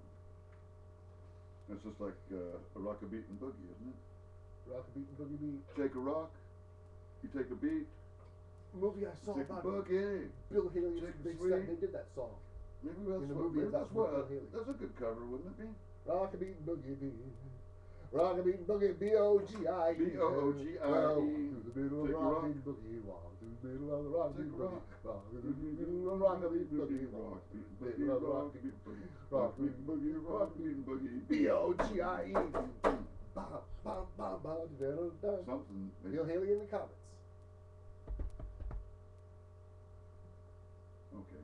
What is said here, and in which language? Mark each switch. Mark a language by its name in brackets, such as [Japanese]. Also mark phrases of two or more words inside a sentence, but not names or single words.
[English] It's just like a rock-a-beat and boogie, isn't it? Rock a beat and boogie beat. Take a rock, you take a beat, Movie I saw take a about boogie. Bill Haley. Take a They sweet. did that song. Maybe that's In the what. movie Maybe about that's what. Bill Haley. That's a good cover, wouldn't it be? Rock a beat and boogie beat. Rock a beat and boogie. B-O-G-I-E. B-O-O-G-I-E. Well, through the middle of Take a rock rock. beat and boogie. Walk through the middle of the rock beat Take and a boogie. rock. Walk through the middle of the rock beat and boogie. Walk through the middle of the rock beat and boogie. Rock beat and boogie, rock beat and boogie. B-O-G-I-E. Ba, ba, ba, ba, da, da, da. Something. Bill Haley in the comments. Okay.